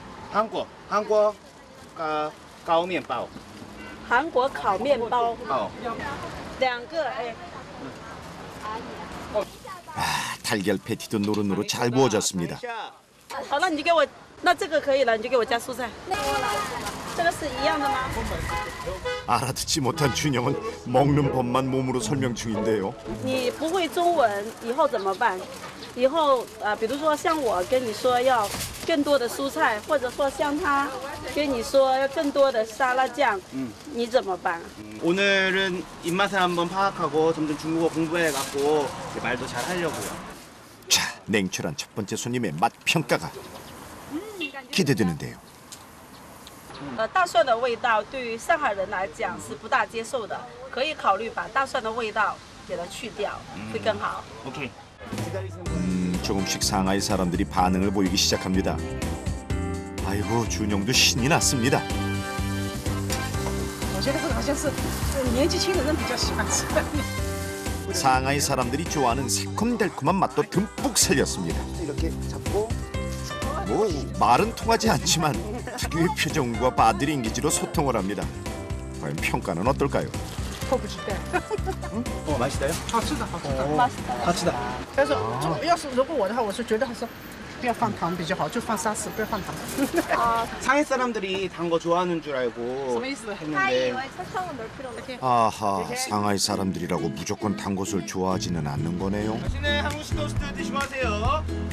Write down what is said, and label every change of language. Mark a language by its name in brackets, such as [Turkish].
[Chinese] 한국高面包. 韩国烤面包，2个哎。 [Korean] 달걀 패티도 노릇노릇 잘 구워졌습니다. [Chinese] 好，那你就给我，那这个可以了，你就给我加蔬菜。这个是一样的吗？ [Korean] 알아듣지 못한 준영은 먹는 법만 몸으로 설명 중인데요. [Chinese] 你不会中文，以后怎么办？以后比如说像我跟你说要更多的蔬菜，或者说像他跟你说要更多的沙拉酱，你怎么办？ [Korean] 오늘은 입맛을 한번 파악하고 점점 중국어 공부해갖고 말도 잘 하려고요. 자, 냉철한 첫 번째 손님의 맛 평가가 기대되는데요. [Chinese] 大蒜的味道对于上海人来讲是不大接受的，可以考虑把大蒜的味道给它去掉，会更好。 [Korean] 오케이. 조금씩 상하이 사람들이 반응을 보이기 시작합니다. 아이고, 준영도 신이 났습니다. [Chinese] 我觉得这个好像是年纪轻的人比较喜欢吃的。 [Korean] 상하이 사람들이 좋아하는 새콤달콤한 맛도 듬뿍 살렸습니다. 이렇게 잡고 뭐 말은 통하지 않지만 특유의 표정과 바디 랭귀지로 소통을 합니다. 과연 평가는 어떨까요? [Chinese] 迫不及待。 [Korean] 맛있어요? [Chinese] 好吃的，好吃的，好吃的。但是要是如果我的话，我是觉得还是不要放糖比较好，就放沙士，不要放糖。 [Korean] 상해 사람들이 단 거 좋아하는 줄 알고 했는데 아하, 상하이 사람들이라고 무조건 단 것을 좋아하지는 않는 거네요. 맛있는 한국식 토스트 드시고 하세요.